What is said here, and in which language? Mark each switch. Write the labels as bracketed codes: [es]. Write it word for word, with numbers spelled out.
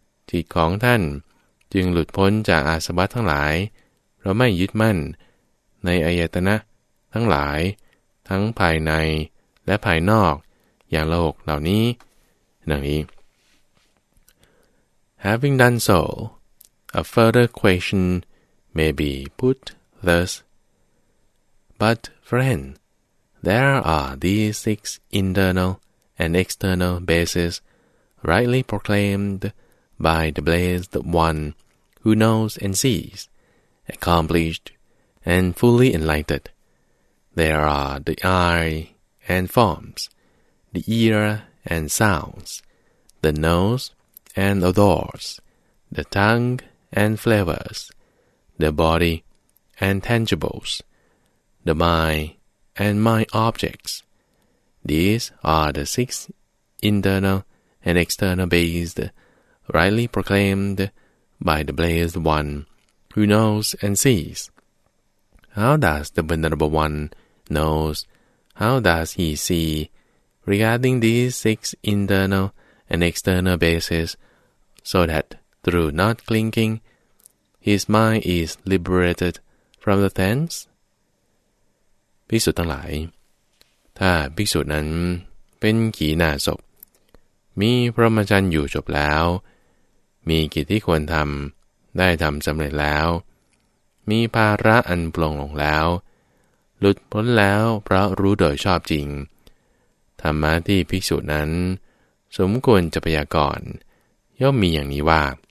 [th] จิตของท่านจึงหลุดพ้นจากอาสวะทั้งหลายเพราะไม่ยึดมั่นในอายตนะทั้งหลายทั้งภายในและภายนอกอย่างละหกเหล่านี้ดังนี้ [en] Having done so, a further question may be put thus: But friend, there are these six internal and external bases rightly proclaimed by the blessed one who knows and sees, accomplished and fully enlightened. There are the eye and forms, the ear and sounds, the nose and odors, the tongue and flavors, the body and tangibles, the mind and mind objects. These are the six internal and external based, rightly proclaimed by the blessed one who knows and sees. How does the venerable one knows? How does he see regarding these six internal and external bases, so that through not clinging, his mind is liberated from the tense? [th] ภิกษุทั้งหลายถ้าภิกษุนั้นเป็นขีณาสพมีพรหมจรรย์อยู่จบแล้วมีกิจที่ควรทำได้ทำสำเร็จแล้วมีภาระอันปลงลงแล้วหลุดพ้นแล้วเพราะรู้โดยชอบจริงธรรมะที่ภิกษุนั้นสมควรจะพยากรณ์ย่อมมีอย่างนี้ว่า